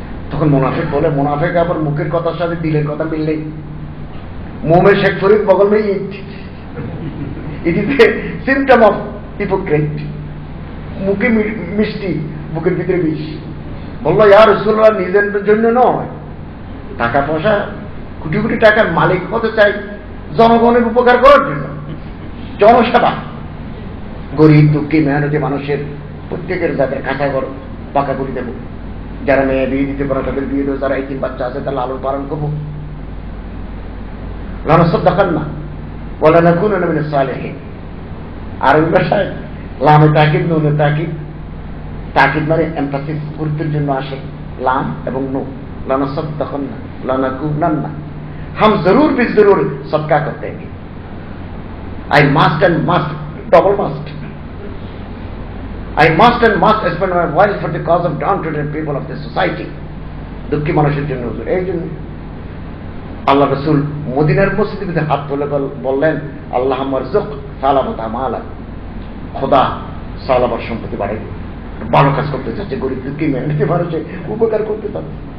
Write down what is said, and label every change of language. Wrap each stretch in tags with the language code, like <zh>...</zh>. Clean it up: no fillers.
<bn>তখন মুনাফিক বলে, মুনাফিক আবার মুখের কথার সাথে দিলের কথা মিললেই</bn> <hi>मुंह में शेखफरीद बगल में ईट,</hi> <en>It is a symptom of hypocrite.</en> <bn>মুখে মিষ্টি, বুকের ভিতরে বিষ। বললো, ইয়া রাসূলুল্লাহ, নিজের জন্য নয়, টাকা পয়সা কোটি কোটি টাকার মালিক হতে চাই জনগণের উপকার করার জন্য, জনসেবা। গরিব দুঃখী মেহনতি মানুষের প্রত্যেকের যাদের কাঁচা ঘর পাকা করে দেবো, যারা মেয়ে বিয়ে দিতে পারে তাদের বিয়ে দেবো, যারা 18 বাচ্চা আছে তার লালন পালন করবো।</bn> <ar>লানাসাদ্দাকান্না ওয়া লানাকুনান্না মিনাস সালিহিন।</ar> <bn>আরবি ভাষায় লামে তাকিদ, নুনে তাকিদ। তাকিদ মানে এমফাসিস, গুরুত্বের জন্য আসে লাম এবং নো।</bn> <ar>লানাসাদ্দাকান্না লানাকুনান্না,</ar> <hi>हम जरूर भी जरूर सदका करते हैं।</hi> <en>I must and must, double must. I must and must spend my while for the cause of downtrodden people of the society.</en> <bn>দুঃখী মানুষের জন্য। এই জন্য আল্লাহ রাসূল মদিনার মসজিদে হাত তুলে বললেন,</bn> <ar>আল্লাহুম্মা রযুক সালাবাতা মালা,</ar> <bn>খোদা সালাবার সম্পত্তি বাড়াই দিন। ভালো কাজ করতে চাচ্ছে, গরিব দুঃখী মেহনতি মানুষের উপকার করতে চাচ্ছে।</bn>